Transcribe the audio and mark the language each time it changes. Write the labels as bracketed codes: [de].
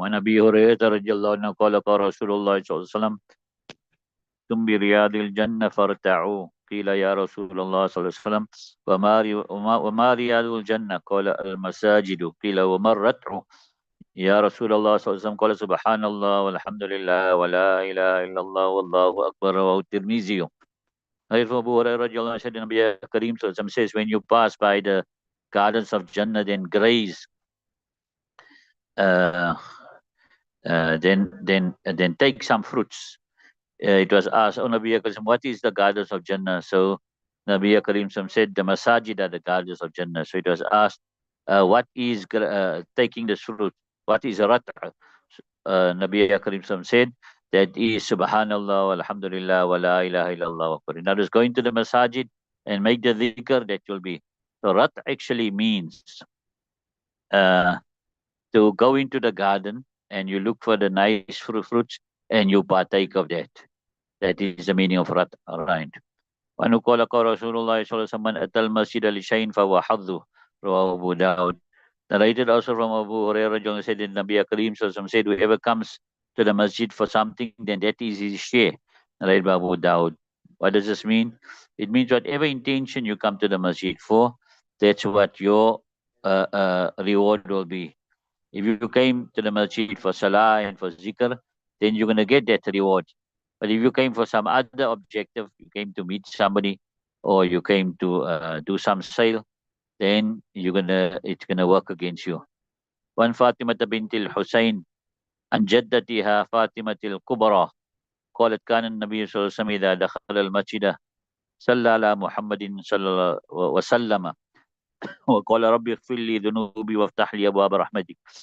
[ar] وعن ابي هريره رضي الله عنه قال رسول الله صلى الله عليه وسلم: كنتم برياض الجنه فارتعوا. قيل يا رسول الله صلى الله عليه وسلم: وما رياض الجنه؟ قال المساجد. قيل وما الرتع يا رسول الله صلى الله عليه وسلم؟ قال سبحان الله والحمد لله ولا اله الا الله والله اكبر. رواه الترمذي. [en] Abu Hurairah radiallahu anhu said, Nabi Kareem sallallahu alaihi wasallam says, when you pass by the gardens of Jannah, then graze, uh, then take some fruits. It was asked, "Oh Nabi Karim, what is the gardens of Jannah?" So Nabi Karim said, "The masajid are the gardens of Jannah." So it was asked, "What is taking the fruit? What is rat'a?" Nabi Karim said, "That is Subhanallah, Alhamdulillah, wa la ilaha illallah." Now, just going to the masajid and make the dhikr, that will be. So rat actually means uh, to go into the garden and you look for the nice fruits and you partake of that. That is the meaning of rat. Right. [ar] وأنه قال رسول الله صلى الله عليه وسلم: من أتى المسجد لشيء فهو حظه. رواه أبو داود. [en] Narrated also from Abu Hurairah said in Nabi Kareem said, whoever comes to the masjid for something, then that is his share. Narrated by Abu Dawud. What does this mean? It means whatever intention you come to the masjid for, that's what your reward will be. If you came to the masjid for salah and for zikr, then you're going to get that reward. But if you came for some other objective, you came to meet somebody, or you came to do some sale, then it's gonna work against you. [ar] One Fatima bint al-Husayn عن جدتها فاطمة الكبرى قالت كان النبي صلى الله عليه وسلم إذا دخل المسجد صلى على محمد صلى الله وسلم وقال ربي اغفر لي ذنوبي وافتح لي أبواب رحمتك.